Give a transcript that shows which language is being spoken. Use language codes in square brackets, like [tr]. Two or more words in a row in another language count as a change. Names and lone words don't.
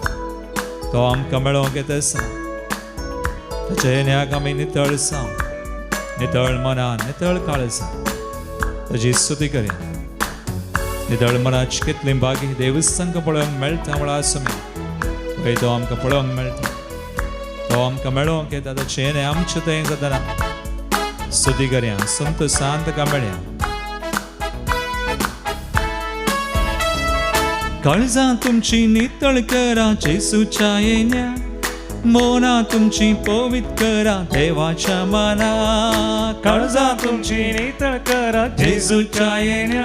[kok] तो आमकां मेळोंक येता आसा. ताच्या येण्याक आमी नितळ जावं, नितळ मनान नितळ काळजा ताची स्तुती करया. नितळ मनाची कितली बागी देवस्थानका पळोवंक मेळटा म्हळ्यार आसुमी पळय तो आमकां पळोवंक मेळटा. तो आमकां मेळोवंक येता ताचें हें आमचें तें जाताना स्तुती करया. संत शांत का मेळया. काळजां तुमची नितळ करा जेसूच्या येण्या. मोना तुमची पवित्र करा देवाच्या मना. काळजा तुमची नितळ करा जेजूच्या येण्या.